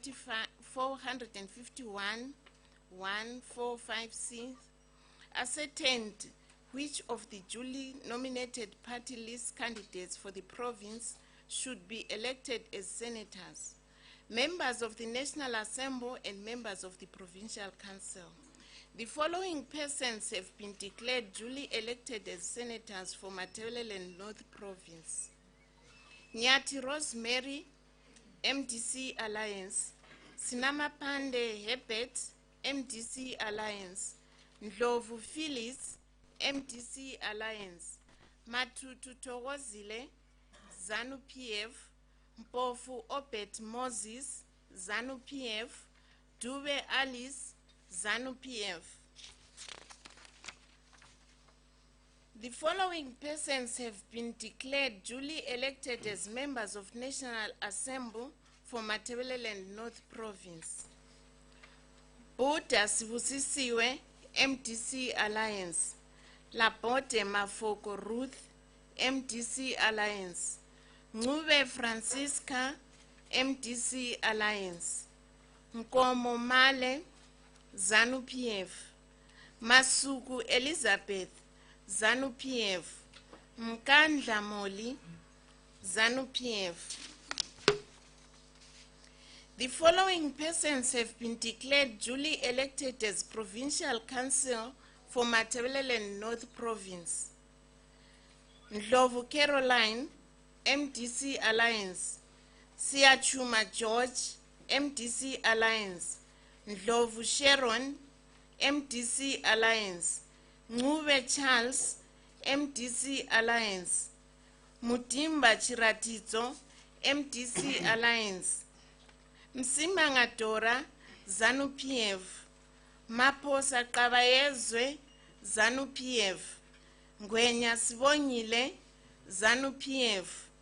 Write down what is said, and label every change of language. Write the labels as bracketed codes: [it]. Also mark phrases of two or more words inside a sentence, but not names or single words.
[en] 451, 145C, ascertained which of the duly nominated party list candidates for the province should be elected as senators, members of the National Assembly and members of the Provincial Council. The following persons have been declared duly elected as senators for Matabeleland North Province: Nyati Rosemary, MDC Alliance; Sinamapande Herbert, MDC Alliance; Ndlovu Phyllis, MDC Alliance; Matutu Togozile, ZANU PF; Mpofu Obet Moses, ZANU PF; Dube Alice, ZANU PF. The following persons have been declared duly elected as members of National Assembly for Matabeleland North Province: Buda Sibusisiwe, MDC Alliance; Labote Mafoko Ruth, MDC Alliance; Ngube Francisca, MDC Alliance; Nkomo Male, ZANU PF; Masuku Elizabeth, ZANU PF; Mkandla Moli, ZANU PF. The following persons have been declared duly elected as Provincial Council for Matabeleland North Province: Ndlovu Caroline, MDC Alliance; Siachuma George, MDC Alliance; Ndlovu Sharon, MDC Alliance; Ngube Charles, MDC Alliance; Mutimba Chiratidzo, MDC Alliance; Msimanga Dora, ZANU PF; Maphosa Qabayezwe, ZANU PF; Ngwenya Sibongile, ZANU-PF.